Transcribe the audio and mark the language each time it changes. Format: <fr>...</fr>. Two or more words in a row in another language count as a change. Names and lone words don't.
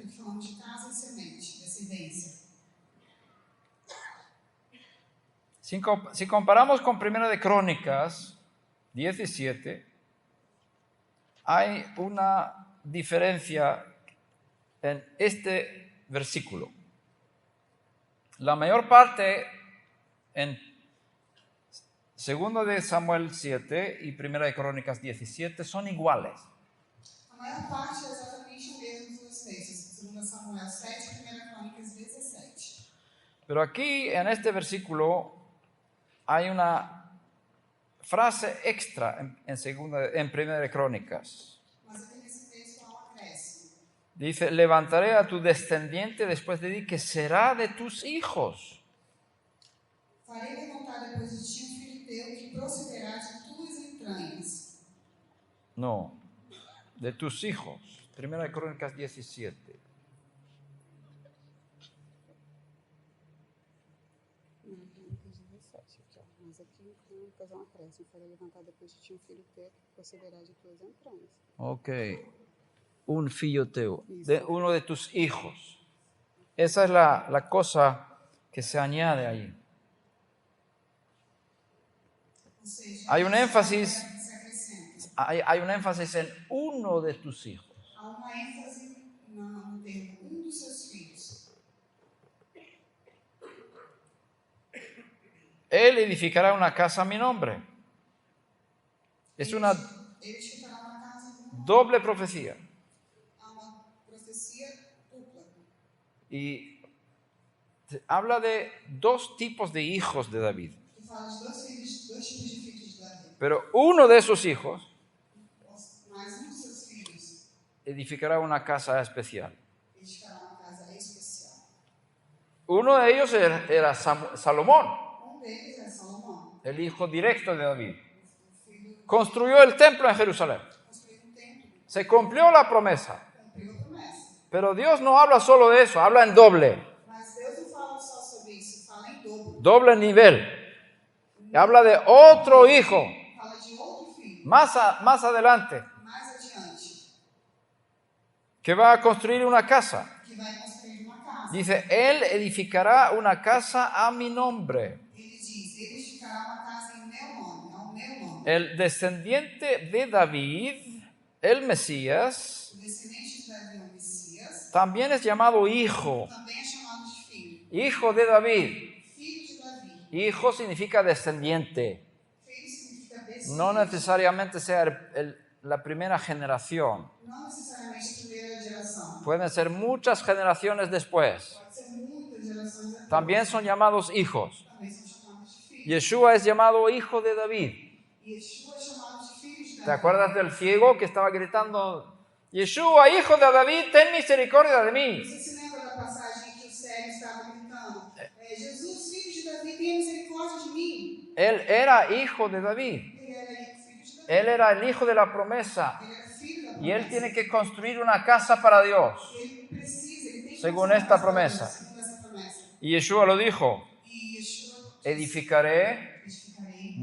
<pt>Aqui falamos de casa e semente, descendência.</pt> <es>Si comparamos con Primera de Crónicas 17, hay una diferencia en este versículo. La mayor parte en 2 de Samuel 7 y Primera de Crónicas 17 son iguales.</es> <pt>A maior parte é exatamente o mesmo dos dois textos, 2 Samuel 7 e 1 Crônicas 17.</pt> <es>Pero aquí en este versículo hay una frase extra en Primera de Crónicas.</es> <pt>Mas aqui nesse texto há um acréscimo.</pt> <es>Dice, levantaré a tu descendiente después de ti, que será de tus hijos.</es> <pt>Farei levantar depois de ti um filho teu que procederá de tuas entranhas.</pt> <es>No, de tus hijos. Primera de Crónicas 17.</es> <pt>Mas aqui em Crônicas é um acréscimo. Farei levantar depois de ti um filho teu que procederá de tuas entranhas. Ok. Un filho teu,</pt> <es>uno de tus hijos. Esa es la cosa que se añade ahí.</es> <pt>Ou seja,</pt> <es>Hay un énfasis,</es> <pt>se acrescenta.</pt> <es>hay un énfasis en uno de tus hijos.</es> <pt>Há uma ênfase no termo um dos seus filhos.</pt> <es>Él edificará una casa a mi nombre. Es una</es> <pt>Ele te fará uma casa com uma</pt> <es>doble profecía.</es> <pt>há uma profecia dupla.</pt> <es>Y habla de dos tipos de hijos de David.</es> <pt>Que fala de dois tipos de filhos de Davi.</pt> <es>Pero uno de esos hijos</es> <pt>Mas um dos seus filhos</pt> <es>edificará una casa especial.</es> <pt>edificará uma casa especial.</pt> <es>Uno de ellos era Salomón,</es> <pt>Um deles é Salomão.</pt> <es>el hijo directo de David.</es> <pt>O filho</pt> <es>Construyó el templo en Jerusalén.</es> <pt>construiu um templo,</pt> <es>Se cumplió la promesa.</es> <pt>cumpriu a promessa.</pt> <es>Pero Dios no habla solo de eso, habla en doble.</es> <pt>Mas Deus não fala só sobre isso, fala em dobro.</pt> <es>Doble nivel. Habla de otro hijo.</es> <pt>Fala de outro filho,</pt> <es>Más adelante,</es> <pt>mais adiante,</pt> <es>que va a construir una casa.</es> <pt>que vai construir uma casa.</pt> <es>Dice, él edificará una casa a mi nombre.</es> <pt>Ele diz, ele edificará uma casa em meu nome, ao meu nome.</pt> <es>El descendiente de David, el Mesías,</es> <pt>O descendente de Davi, o Messias,</pt> <es>también es llamado hijo.</es> <pt>também é chamado de filho.</pt> <es>Hijo de David.</es> <pt>Filho de Davi.</pt> <es>Hijo significa descendiente.</es> <pt>Filho significa descendente.</pt> <es>No necesariamente sea la primera generación.</es> <pt>Não necessariamente a primeira geração.</pt> <es>Pueden ser muchas generaciones después.</es> <pt>Pode ser muitas gerações depois.</pt> <es>También son llamados hijos.</es> <pt>Também são chamados de filhos.</pt> <es>Yeshua es llamado hijo de David.</es> <pt>E Yeshua é chamado de filhos de</pt> <es>¿Te</es> <pt>Davi.</pt> <es>acuerdas del ciego que estaba gritando, Yeshua, hijo de David, ten misericordia de mí?</es> <pt>Você se lembra da passagem que o cego estava gritando? Jesus, filho de Davi, tenha misericórdia de mim.</pt> <es>Él era hijo de David.</es> <pt>Ele era filho de Davi.</pt> <es>Él era el hijo de la promesa.</es> <pt>Ele era filho da</pt> <es>Y él</es> <pt>promessa.</pt> <es>tiene que construir una casa para Dios.</es> <pt>Ele precisa, ele tem que</pt> <es>Según</es> <pt>fazer</pt> <es>esta</es> <pt>uma casa</pt> <es>promesa.</es> <pt>segundo essa promessa.</pt> <es>Y Yeshua lo dijo,</es> <pt>E Yeshua</pt> <es>edificaré</es> <pt>edificarei</pt>